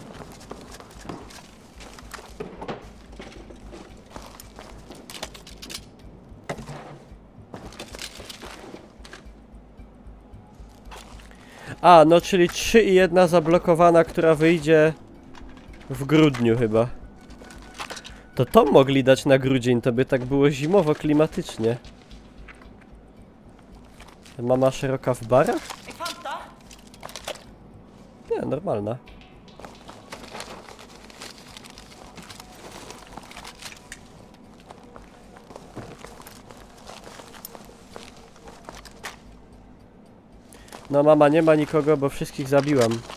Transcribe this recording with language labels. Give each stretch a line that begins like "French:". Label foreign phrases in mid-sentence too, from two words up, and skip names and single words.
Polish: A, no czyli 3 i 1 zablokowana, która wyjdzie w grudniu chyba. To mogli dać na grudzień, to by tak było zimowo klimatycznie. Mama szeroka w barach?
Norwegian: Jeg fant det.
Polish: Nie, normalna. No mama, nie ma nikogo, bo wszystkich zabiłam.